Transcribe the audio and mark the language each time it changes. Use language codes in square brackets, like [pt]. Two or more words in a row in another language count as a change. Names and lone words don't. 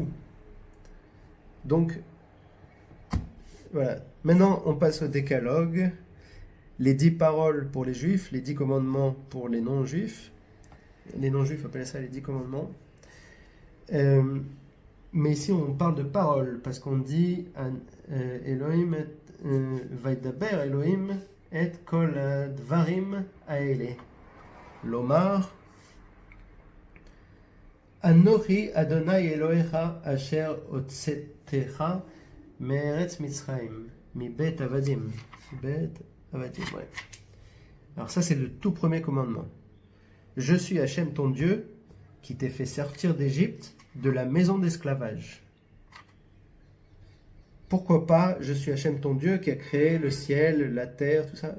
[fr] Donc, voilà. Maintenant, on passe au décalogue. Les 10 paroles pour les juifs, les 10 commandements pour les non-juifs. Les non-juifs appellent ça les 10 commandements. Mais ici, on parle de paroles parce qu'on dit [he] אלוהים וידבר אלוהים את כל דברים האלה. לאמר אנכי אדני אלהיך אשר הוצאתיך מארץ מצרים מבית עבדים. בית עבדים, [fr] ouais. Alors ça, c'est le tout premier commandement. Je suis Hachem ton Dieu qui t'ai fait sortir d'Égypte de la maison d'esclavage. Pourquoi pas je suis Hachem ton Dieu qui a créé le ciel, la terre, tout ça?